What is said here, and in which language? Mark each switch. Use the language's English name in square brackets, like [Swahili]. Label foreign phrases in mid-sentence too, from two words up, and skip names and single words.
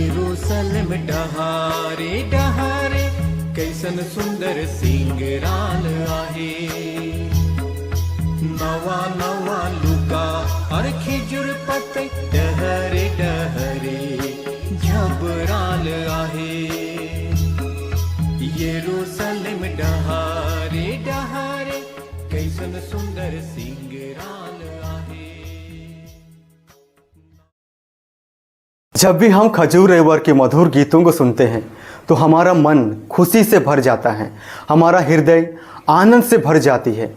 [Sadri] यरूशलेम डहारे डहारे कैसन सुंदर सिंगराल आहे। नवा नवा लुका और खिजुर पत्ते डहरे डहरे झबराल आहे। यरूशलेम डहारे डहारे कैसन सुंदर सिंगराल आहे। [Hindi] जब भी हम खजूर रविवार के मधुर गीतों को सुनते हैं तो हमारा मन खुशी से भर जाता है, हमारा हृदय आनंद से भर जाती है।